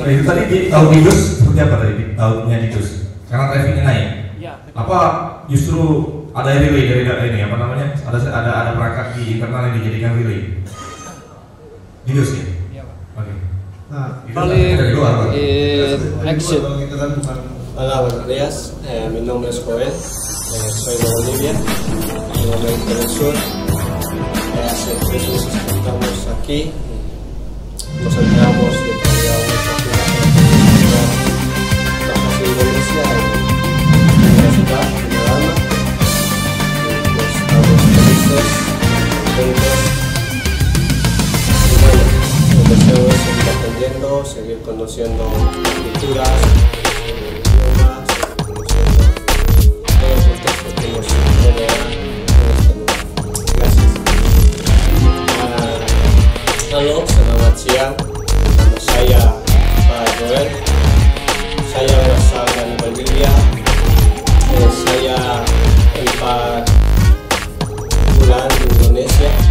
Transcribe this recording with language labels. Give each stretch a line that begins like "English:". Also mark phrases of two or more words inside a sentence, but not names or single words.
Indonesian: Itu tadi di tahun Didus seperti apa tadi di tahunnya Didus? Karena trafficnya naik. Apa justru ada relay dari ini apa namanya? Ada perangkat di internal yang dijadikan relay. Didus ya? Iya, Pak. Oke. nah Action.
Spanish: Hola, buenos días. Mi nombre es Joel. Soy de Bolivia, de América del Sur. Hace 3 meses que estamos aquí. Nos enteramos de que había una baja de Indonesia en la ciudad de Binadarma. Pues estamos felices, contentos. Y bueno, el deseo es seguir aprendiendo, seguir conociendo culturas, idiomas, conociendo todo el contexto que nos rodea en este lugar. Gracias.
Indonesian: Halo, selamat siang. Nama saya Pak Joel. Saya berasal dari Bolivia. Saya 4 bulan di Indonesia.